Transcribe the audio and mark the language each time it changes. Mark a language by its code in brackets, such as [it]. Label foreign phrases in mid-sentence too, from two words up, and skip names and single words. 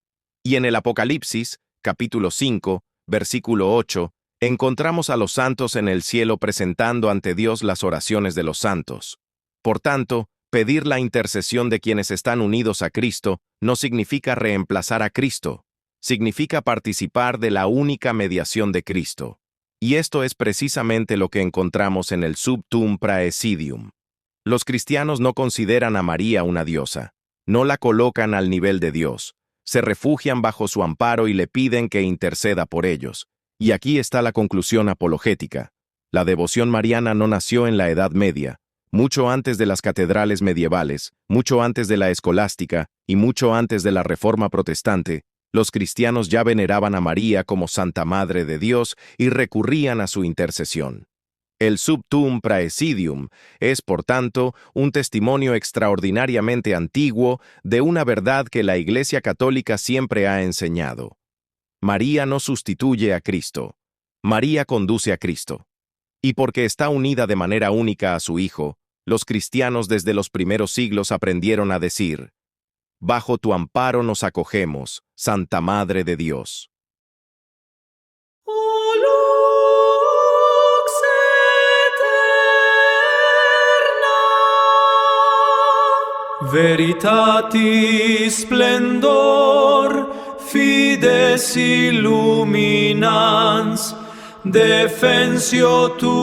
[es] Y en el Apocalipsis, capítulo 5, versículo 8, encontramos a los santos en el cielo presentando ante Dios las oraciones de los santos. Por tanto, pedir la intercesión de quienes están unidos a Cristo no significa reemplazar a Cristo, significa participar de la única mediación de Cristo. Y esto es precisamente lo que encontramos en el Sub tuum praesidium. Los cristianos no consideran a María una diosa, no la colocan al nivel de Dios, se refugian bajo su amparo y le piden que interceda por ellos. Y aquí está la conclusión apologética. La devoción mariana no nació en la Edad Media, mucho antes de las catedrales medievales, mucho antes de la escolástica y mucho antes de la Reforma protestante. Los cristianos ya veneraban a María como Santa Madre de Dios y recurrían a su intercesión. El Sub tuum praesidium es, por tanto, un testimonio extraordinariamente antiguo de una verdad que la Iglesia Católica siempre ha enseñado. María no sustituye a Cristo. María conduce a Cristo. Y porque está unida de manera única a su Hijo, los cristianos desde los primeros siglos aprendieron a decir, bajo tu amparo nos acogemos, Santa Madre de Dios. [la] Veritatis splendor, fides illuminans, defensio